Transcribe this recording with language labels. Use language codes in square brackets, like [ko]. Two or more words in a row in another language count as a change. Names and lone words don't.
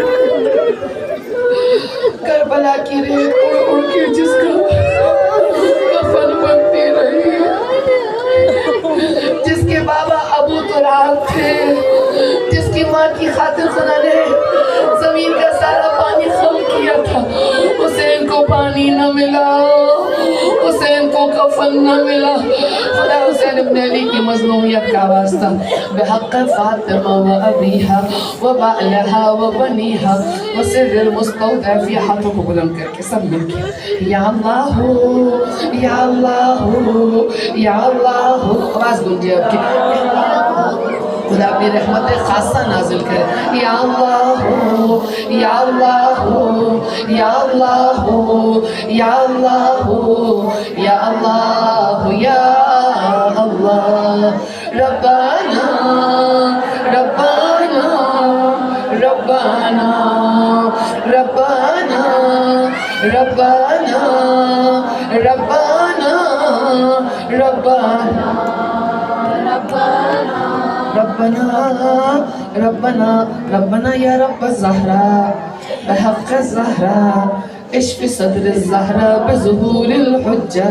[ur] کربلا کی ریت اڑ اڑ کے جس کا کفن بنتی رہی، جس کے بابا ابو تراب تھے، جس کی ماں کی خاطر خدا نے زمین کا سارا پانی خم کیا تھا، حسین کو پانی نہ ملا، حسین کو کفن نہ ملا. خدا حسین ابن علی کی مظلومیت کا واسطہ [ar] بحق فاطمہ و ابیہا و بعلہا و بنیہا و سر المستودع فی. [ur] ہاتھوں کو بلند کر کے سب مل کے [ar] یا اللہ یا اللہ یا اللہ. [ur] آواز گونجے آپ کی. خدا اپنی رحمت خاصہ نازل کرے. [ar] یا اللہ یا اللہ یا اللہ یا اللہ یا اللہ یا اللہ. ربنا ربنا ربنا ربنا ربنا ربنا ربنا ربنا ربنا ربنا یا رب الزہراء بحق الزہراء اشف صدر الزہراء بظہور الحجة.